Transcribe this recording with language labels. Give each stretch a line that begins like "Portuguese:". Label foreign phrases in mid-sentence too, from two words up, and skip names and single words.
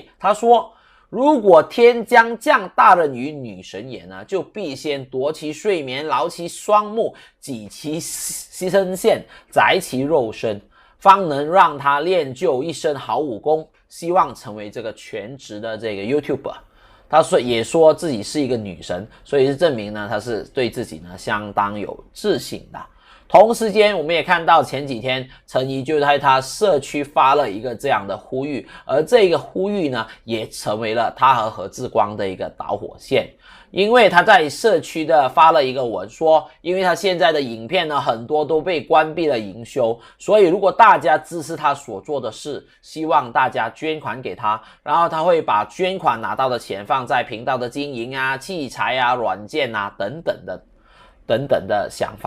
Chinese: 她說，如果天將降大任於女神也呢，就必先奪其睡眠，勞其雙目，擠其身線，宰其肉身，方能讓她練就一身好武功，希望成為這個全職的這個 YouTuber。她說也說自己是一個女神，所以是證明呢，她是對自己呢相當有自信的。同時間我們也看到前幾天陳怡就在他社區發了一個這樣的呼籲，而這個呼籲呢也成為了他和何志光的一個導火線。因为他在社区的发了一个文说，因为他现在的影片呢很多都被关闭了营收，所以如果大家支持他所做的事，希望大家捐款给他，然后他会把捐款拿到的钱放在频道的经营啊、器材啊、软件啊等等的想法。